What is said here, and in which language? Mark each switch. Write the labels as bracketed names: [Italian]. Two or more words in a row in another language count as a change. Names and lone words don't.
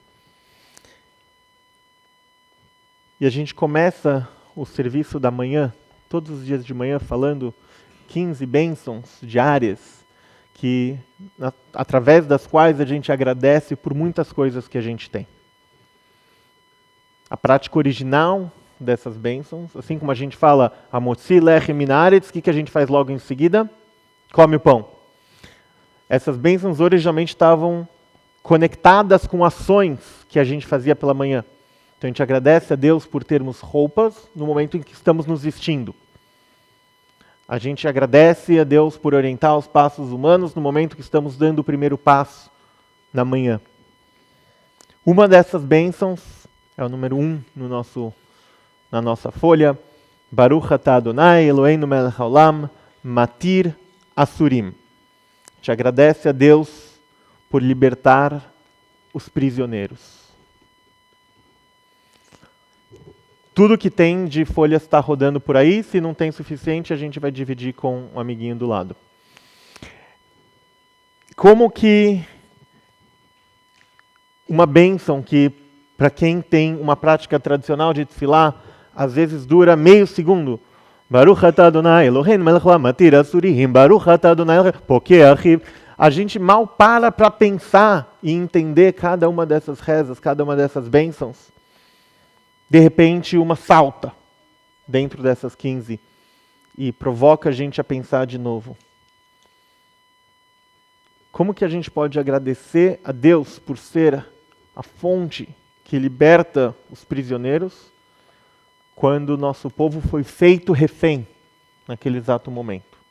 [Portuguese] E a gente começa o serviço da manhã, todos os dias de manhã, falando 15 bênçãos diárias, através das quais a gente agradece por muitas coisas que a gente tem. A prática original dessas bênçãos, assim como a gente fala, [Hebrew] המוציא לחם מן הארץ, [Portuguese] o que a gente faz logo em seguida? Come o pão. Essas bênçãos originalmente estavam conectadas com ações que a gente fazia pela manhã. Então a gente agradece a Deus por termos roupas no momento em que estamos nos vestindo. A gente agradece a Deus por orientar os passos humanos no momento que estamos dando o primeiro passo na manhã. Uma dessas bênçãos é o número 1 no nosso na nossa folha. [Hebrew] ברוך אתה אדוני אלוהינו מלך העולם מתיר אסורים. [Portuguese] Te agradece a Deus por libertar os prisioneiros. Tudo que tem de folhas está rodando por aí. Se não tem suficiente, a gente vai dividir com um amiguinho do lado. Como que uma bênção que, para quem tem uma prática tradicional de tefilá, às vezes dura meio segundo. [Hebrew] ברוך אתה אדוני אלוהינו מלך העולם מתיר אסורים. ברוך אתה אדוני פוקח עורים. [Portuguese] A gente mal para pensar e entender cada uma dessas rezas, cada uma dessas bênçãos. De repente, uma salta dentro dessas 15 e provoca a gente a pensar de novo. Como que a gente pode agradecer a Deus por ser a fonte que liberta os prisioneiros quando o nosso povo foi feito refém naquele exato momento?